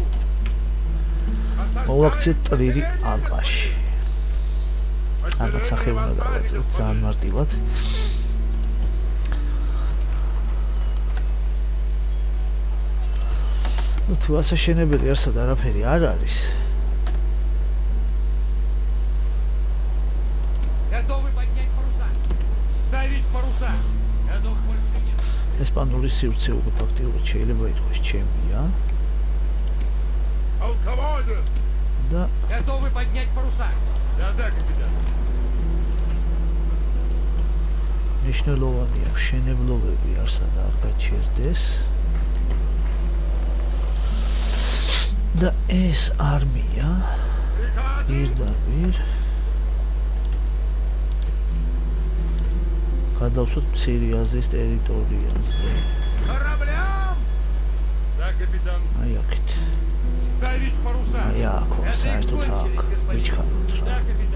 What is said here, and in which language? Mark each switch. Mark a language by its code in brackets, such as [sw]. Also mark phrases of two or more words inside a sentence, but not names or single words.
[ka] მოვაქციეთ ტრირი ალყაში რაღაც სახე უნდა გავაწყოთ ძალიან მარტივად თუ ასაშენებელი არსად არაფერი არ არის [ru] Готовы поднять паруса! Ставить паруса! Готов больше нет! [ka] ესპანური სივრცე უკვე ფაქტიურად შეიძლება ითქვას ჩემია [ru] Полководец! [ka] და [ru] Готовы поднять паруса! Да, капитан. [ka] მნიშვნელოვანია მშენებლობები არსად არ გაჩერდეს და ეს არმია პირდაპირ გადავსვათ მცირე აზიის ტერიტორიაზე [ru] Кораблям! Да, капитан. [ka] აი აქეთ [ru] Ставить паруса! [ka] აი აქ ვარ საერთოდ აქ ვიჩქაროთ რა [ru] Да, капитан.